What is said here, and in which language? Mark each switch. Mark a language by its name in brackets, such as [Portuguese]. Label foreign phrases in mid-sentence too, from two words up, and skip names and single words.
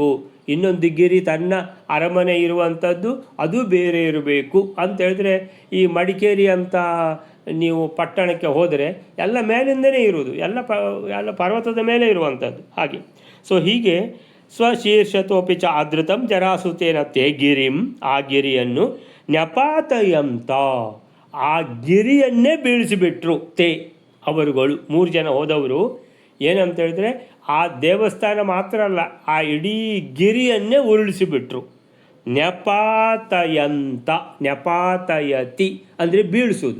[Kannada] ಇನ್ನೊಂದು ಗಿರಿ ತನ್ನ ಅರಮನೆ ಇರುವಂಥದ್ದು ಅದು ಬೇರೆ ಇರಬೇಕು ಅಂತೇಳಿದ್ರೆ ಈ ಮಡಿಕೇರಿ ಅಂತ ನೀವು ಪಟ್ಟಣಕ್ಕೆ ಹೋದರೆ ಎಲ್ಲ ಮೇಲಿಂದನೇ ಇರುವುದು, ಎಲ್ಲ ಪರ್ವತದ ಮೇಲೆ ಇರುವಂಥದ್ದು ಹಾಗೆ. ಸೊ ಹೀಗೆ [Sanskrit] ಸ್ವಶೀರ್ಷತೋಪಿ ಚ ಆದೃತಂ ಜರಾಸುತೇನ ತೇ ಗಿರಿಂ, [Kannada] ಆ ಗಿರಿಯನ್ನು ನ್ಯಪಾತಯಂತ, ಆ ಗಿರಿಯನ್ನೇ ಬೀಳಿಸಿಬಿಟ್ರು. ತೇ ಅವರುಗಳು 3 ಜನ ಹೋದವರು ಏನಂತ ಹೇಳಿದ್ರೆ ಆ ದೇವಸ್ಥಾನ ಮಾತ್ರ ಅಲ್ಲ, ಆ ಇಡೀ ಗಿರಿಯನ್ನೇ ಉರುಳಿಸಿಬಿಟ್ರು. ನ್ಯಪಾತಯಂತ, ನ್ಯಪಾತಯತಿ ಅಂದರೆ ಬೀಳಿಸೋದು.